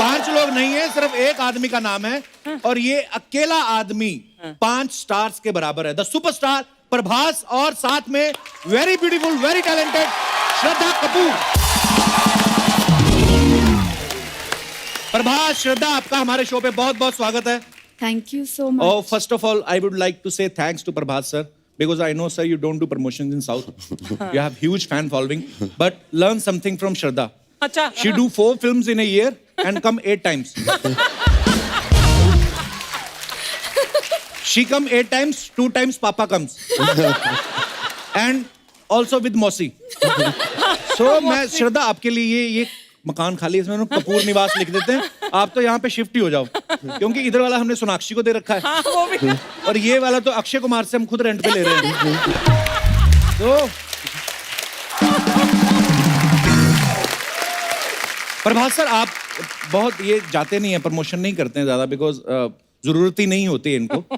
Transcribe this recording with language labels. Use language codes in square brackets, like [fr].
[hi] 5 लोग नहीं है, सिर्फ एक आदमी का नाम है और ये अकेला आदमी 5 स्टार्स के बराबर है। [en] the superstar Prabhas [hi] और साथ में [en] Very beautiful, very talented Shraddha Kapoor. [hi] Prabhas, श्रद्धा, आपका हमारे शो पे बहुत बहुत स्वागत है। [en] Thank you so much. Oh, first of all, I would like to say thanks to Prabhat sir, because I know, sir, you don't do promotions in South. You have huge fan following, but learn something from Shraddha. [hi] अच्छा। [en] She do 4 films in a year and come 8 times. She come 8 times, 2 times Papa comes. And also with Mosi. [hi] So मैं श्रद्धा आपके लिए ये मकान खाली, इसमें कपूर निवास लिख देते हैं। आप तो यहाँ पे शिफ्ट ही हो जाओ, क्योंकि इधर वाला हमने सोनाक्षी को दे रखा है। हाँ, वो भी। और ये वाला तो अक्षय कुमार से हम खुद रेंट पे ले रहे हैं। तो प्रभास सर, आप बहुत ये जाते नहीं हैं, प्रमोशन नहीं करते हैं ज्यादा, बिकॉज जरूरत ही नहीं होती है इनको।